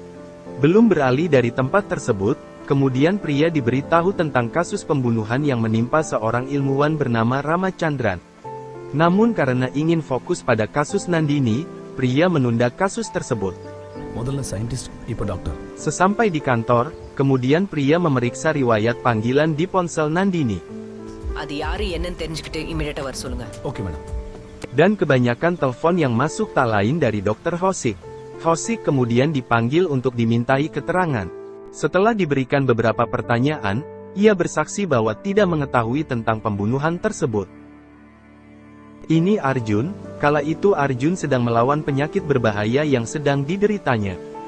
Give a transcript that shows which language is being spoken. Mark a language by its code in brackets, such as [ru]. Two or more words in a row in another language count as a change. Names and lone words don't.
[id] Belum beralih dari tempat tersebut, kemudian pria diberitahu tentang kasus pembunuhan yang menimpa seorang ilmuwan bernama Ramachandran. Namun karena ingin fokus pada kasus Nandini, pria menunda kasus tersebut. [ta] முதல்ல scientist, இப்போ doctor. [id] Sesampai di kantor, kemudian pria memeriksa riwayat panggilan di ponsel Nandini. [ta] அது யாரு என்னன்னு தெரிஞ்சுக்கிட்டு இமிடியேட்டா வர சொல்லுங்க. [en] Okay, madam. [id] Dan kebanyakan telepon yang masuk tak lain dari Dr. Kaushik. Kaushik kemudian dipanggil untuk dimintai keterangan. Setelah diberikan beberapa pertanyaan, ia bersaksi bahwa tidak mengetahui tentang pembunuhan tersebut. Ini Arjun, kala itu Arjun sedang melawan penyakit berbahaya yang sedang dideritanya.